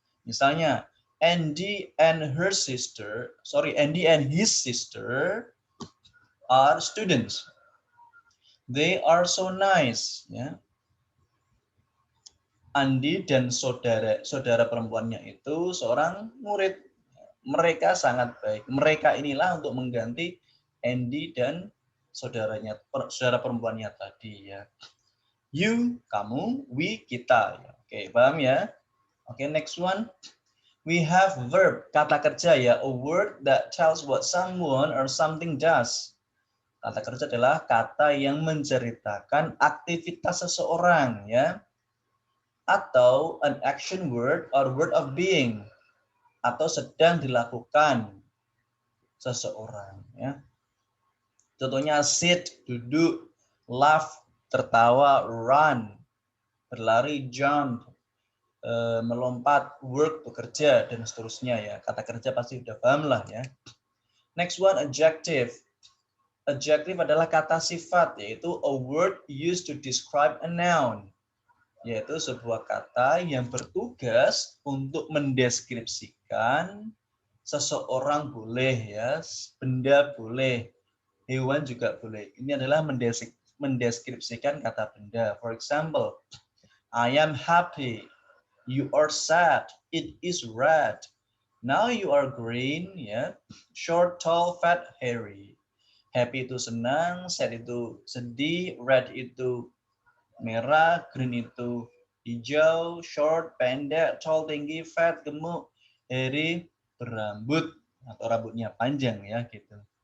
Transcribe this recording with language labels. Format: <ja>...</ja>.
<id>Misalnya</id> <en>Andy and his sister are students. They are so nice ya.</en> <id>Andi dan saudara perempuannya itu seorang murid. Mereka sangat baik. Mereka inilah untuk mengganti Andy dan saudara perempuannya tadi ya. You, kamu, we, kita. Oke, paham ya? Oke,</id> <en>next one. We have verb,</en> <id>kata kerja ya.</id> <en>A word that tells what someone or something does.</en> <id>Kata kerja adalah kata yang menceritakan aktivitas seseorang ya. Atau</id> <en>an action word or word of being.</en> <id>Atau sedang dilakukan seseorang ya. Contohnya sit, duduk, laugh, tertawa, run, berlari, jump, melompat, work, bekerja, dan seterusnya ya. Kata kerja pasti udah paham lah ya.</id> <en>Next one, adjective.</en> <id>Adjective adalah kata sifat, yaitu</id> <en>a word used to describe a noun.</en> <id>Yaitu sebuah kata yang bertugas untuk mendeskripsikan seseorang boleh ya, benda boleh, hewan juga boleh. Ini adalah mendeskripsikan kata benda.</id> <en>For example, I am happy, you are sad, it is red, now you are green, ya, short, tall, fat, hairy.</en> <id>Happy itu senang, sad itu sedih, red itu merah, green itu hijau, short, pendek, tall, tinggi, fat, gemuk, hairy, berambut atau rambutnya panjang ya gitu.</id>